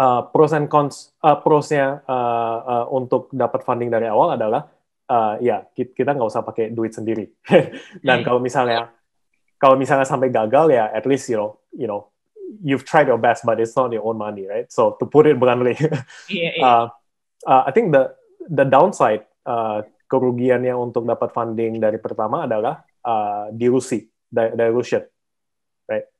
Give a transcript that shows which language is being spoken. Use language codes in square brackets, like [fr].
[id] Prosnya untuk dapat funding dari awal adalah kita nggak usah pakai duit sendiri. Dan kalau misalnya sampai gagal ya [en] at least you've tried your best but it's not your own money, right? So to put it bluntly, I think the downside [id] kerugiannya untuk dapat funding dari pertama adalah [en] dilution, right?